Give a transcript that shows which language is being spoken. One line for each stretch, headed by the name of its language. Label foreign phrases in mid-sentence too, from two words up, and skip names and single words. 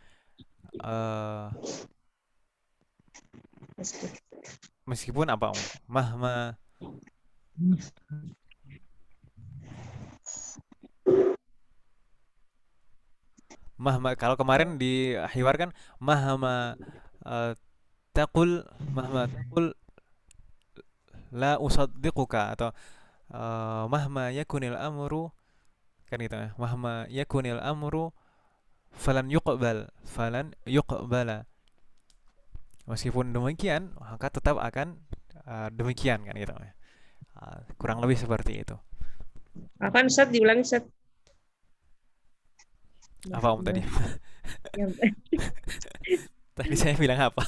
Indonesian: meskipun apa mahma kalau kemarin di hiwar kan
Arabic: مهما تقل لا أصدقك
Indonesian: atau
Arabic: مهما يكن الأمر
Indonesian: kan gitu ya.
Arabic: مهما يكن الأمر فلن يقبل.
Indonesian: Meskipun demikian, maka tetap akan demikian kan gitu ya. Kurang lebih seperti itu. Apaan Ustaz? Diulangi Ustaz. Apa tadi? Tadi saya bilang apa?